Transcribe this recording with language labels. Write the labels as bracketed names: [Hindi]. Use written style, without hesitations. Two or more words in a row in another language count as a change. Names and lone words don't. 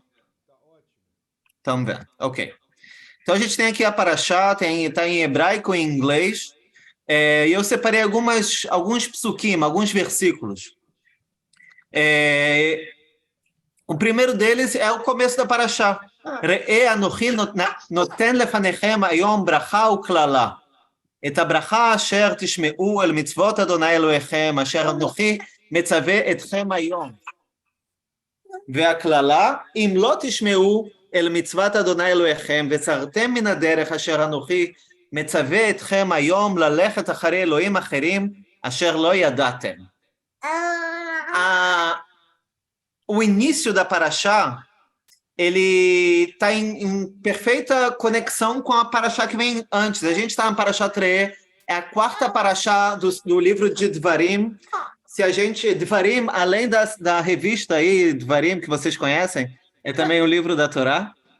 [Portuguese] Estão vendo, ok. Então a gente tem aqui a Parashá, está em hebraico e em inglês. E eu separei alguns psukim, alguns versículos. O primeiro deles é o começo da Parashá. [Hebrew] ראה אנוכי נותן לפניכם היום ברכה וקללה. את הברכה אשר תשמעו על מצוות אדוני אלוהיכם, אשר אנוכי מצווה אתכם היום. והקללה, אם לא תשמעו אל מצוות אדוני אלוהיכם, וסרתם מן הדרך אשר אנוכי מצווה אתכם היום ללכת אחרי אלוהים אחרים, אשר לא ידעתם. [Portuguese] O início da Parashá, ele está em perfeita conexão com a Parashá que vem antes. A gente está na Parashá Re'eh, é a quarta Parashá do livro de Dvarim. Dvarim, além da revista aí, Dvarim, que vocês conhecem, é também o livro da Torá.